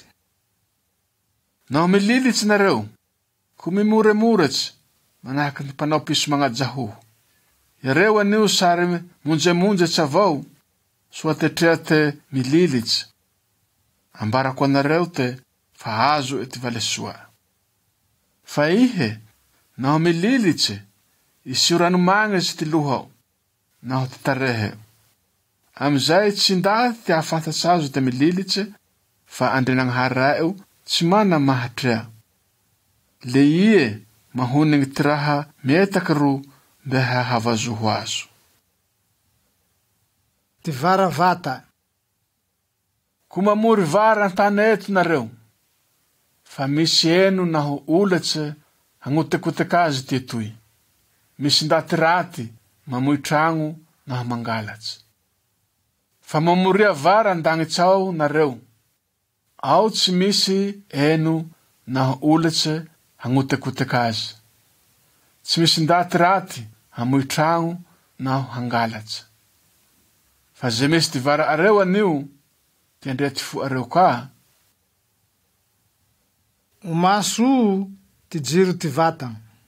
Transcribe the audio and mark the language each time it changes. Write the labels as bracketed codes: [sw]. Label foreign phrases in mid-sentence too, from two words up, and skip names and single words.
[mg] Naho mililitsy nareo, ku mimoremoretsy, manahaky ny panao piso magnajahoho. Yareo anio sary monjemonjetsy avao, soa tetrea te mililitsy. Ambarako anareo te fa azo ty valesoa. Fa ihe, naho mililitsy, isio ranomagnesy ty lohao, naho ty tarehe. Amizay tsy ndaty ty ahafantatsy azo ty mililitsy, fa andriagnahary raeo tsy mana mahatrea. Le ie mahonigny ty raha mietaky ro mbe hahavazoho azo. Ty vara vata. Ku mamory vara antana eto nareo, fa misy eno naho olatsy hagnotekoteka azy ty etoy. Misy ndaty raty mamoy tragno naho mangalatsy. Fa mamoria vara andagnitsao nareo, ao tsy misy eno naho olatsy hagnotekoteka azy. Tsy misy ndaty raty hamoy tragno naho hangalatsy. Fa ze misy ty vara areo anio, ty andrea ty fo areo ka. Umaso ty jiro ty vatagna.